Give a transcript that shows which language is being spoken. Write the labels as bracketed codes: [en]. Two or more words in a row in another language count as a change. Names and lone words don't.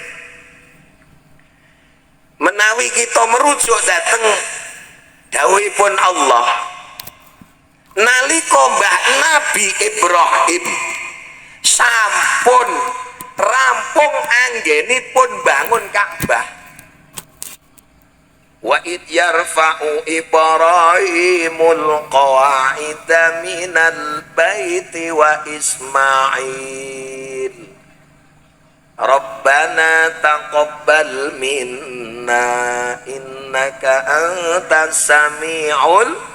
[jv] Menawi kita merujuk dateng dawuhipun Allah nalika Mbah Nabi Ibrahim sampun rampung anggenipun bangun Ka'bah. [ar] وإذ يرفع إبراهيم القواعد من البيت وإسماعيل ربنا تقبل منا إنك أنت السميع